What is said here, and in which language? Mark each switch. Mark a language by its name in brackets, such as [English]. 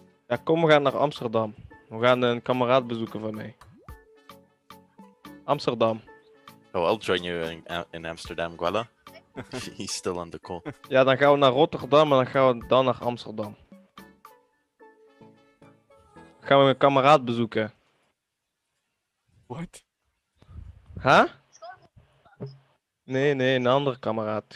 [Dutch] Ja, kom, we gaan naar Amsterdam. We gaan een kameraad bezoeken van mij. Amsterdam. [English] Oh, I'll join you in Amsterdam, Guala. He's still on the call. [Dutch] Ja, dan gaan we naar Rotterdam en dan gaan we dan naar Amsterdam. Gaan we een kameraad bezoeken. [English] What? Huh? [Dutch] Nee, een andere kameraad.